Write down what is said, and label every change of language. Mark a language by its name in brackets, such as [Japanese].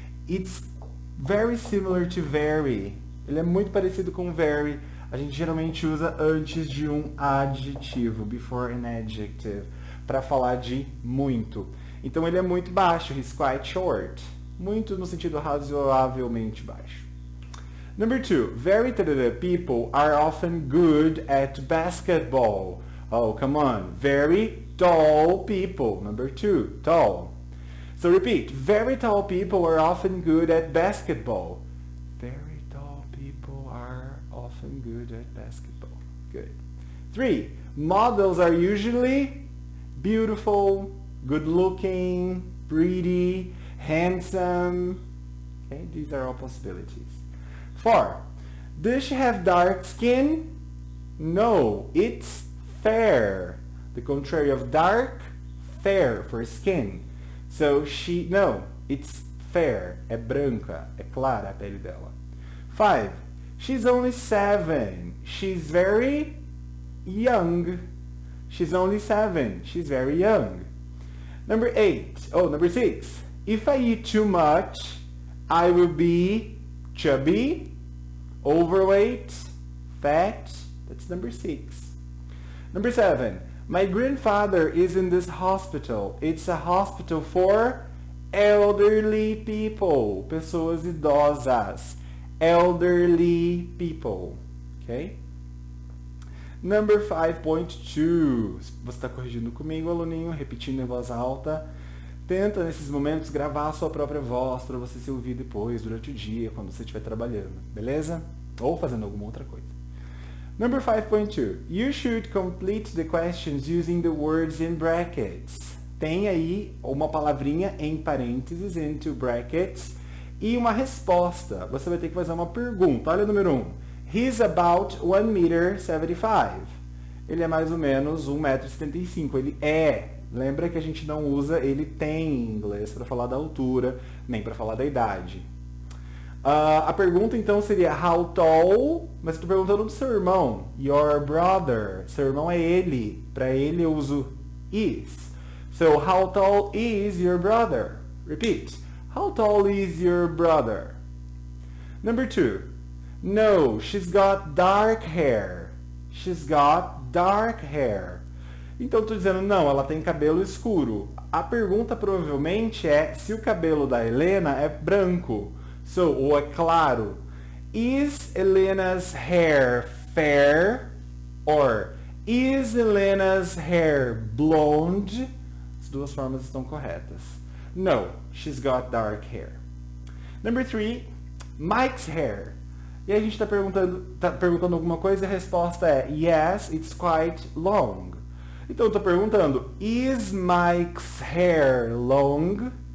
[English] It's very similar to very. [Portuguese] Ele é muito parecido com very. A gente geralmente usa antes de um adjetivo, [English] before an adjective, [Portuguese] para falar de muito. Então ele é muito baixo, [English] he's quite short. [Portuguese] Muito no sentido razoavelmente baixo. [English] Number 2, very talented people are often good at basketball. Oh, come on. Very tall people. Number 2, tall. So repeat, very tall people are often good at basketball. Very tall people are often good at basketball. Good. 3, models are usually beautiful, good looking, pretty, handsome. Okay, these are all possibilities. 4, does she have dark skin? No, it's fair. The contrary of dark, fair for skin. So no, it's fair. [Portuguese] É branca, é clara a pele dela. [English] 5, she's only 7. She's very young. She's only 7. She's very young. Number 6. If I eat too much, I will be chubby, overweight, fat. That's number 6. Number 7. My grandfather is in this hospital. It's a hospital for elderly people. [Portuguese] Pessoas idosas. [English] Elderly people. Okay? Number 5.2. [Portuguese] Você está corrigindo comigo, aluninho, repetindo em voz alta. Tenta, nesses momentos, gravar a sua própria voz para você se ouvir depois, durante o dia, quando você estiver trabalhando. Beleza? Ou fazendo alguma outra coisa. [English] Number 5.2. You should complete the questions using the words in brackets. [Portuguese] Tem aí uma palavrinha em parênteses, [English] into brackets, [Portuguese] e uma resposta. Você vai ter que fazer uma pergunta. Olha o número 1. [English] He's about 1 meter 75. [Portuguese] Ele é mais ou menos 1,75 m. Ele é. Lembra que a gente não usa ele tem em inglês para falar da altura, nem para falar da idade. A pergunta então seria [English] how tall, [Portuguese] mas estou perguntando do seu irmão. [English] Your brother. [Portuguese] Seu irmão é ele. Para ele eu uso is. [English] So how tall is your brother? Repeat. How tall is your brother? Number 2. No, she's got dark hair. She's got dark hair. [Portuguese] Então estou dizendo não, ela tem cabelo escuro. A pergunta provavelmente é se o cabelo da Helena é branco. [English] So, [Portuguese] ou é claro. [English] Is Elena's hair fair? Or is Elena's hair blonde? [Portuguese] As duas formas estão corretas. [English] No, she's got dark hair. Number 3, Mike's hair. [Portuguese] E aí a gente está perguntando alguma coisa e a resposta é [English] yes, it's quite long. [Portuguese] Então eu estou perguntando, [English] is Mike's hair long?